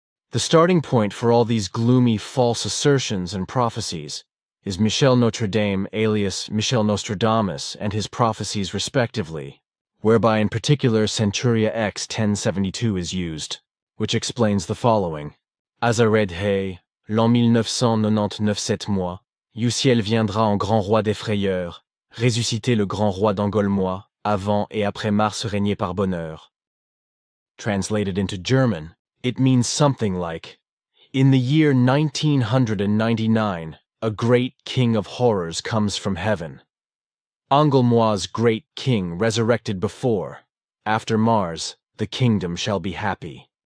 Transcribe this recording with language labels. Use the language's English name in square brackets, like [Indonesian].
[English] The starting point for all these gloomy false assertions and prophecies is Michel Notre Dame alias Michel Nostradamus and his prophecies respectively, whereby in particular Centuria X 1072 is used, which explains the following. [French] Azared Hay, l'an 1999 7 mois, du ciel viendra en grand roi des frayeurs, ressusciter le grand roi d'Angolmois, avant et après Mars régner par bonheur. [English] Translated into German, it means something like, in the year 1999, a great king of horrors comes from heaven. Angolmois' great king resurrected before. After Mars, the kingdom shall be happy.